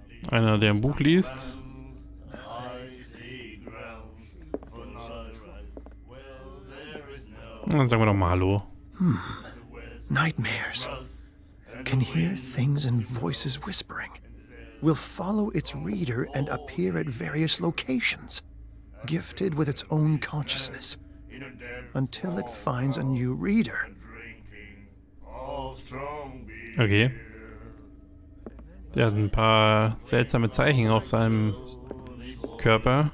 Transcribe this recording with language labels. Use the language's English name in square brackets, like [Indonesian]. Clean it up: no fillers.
[German] Einer, der ein Buch liest. Dann sagen wir doch mal Hallo. [English] Nightmares. Can hear things and voices whispering. Will follow its reader and appear at various locations, gifted with its own consciousness, until it finds a new reader. Okay. [German] Der hat ein paar seltsame Zeichen auf seinem Körper.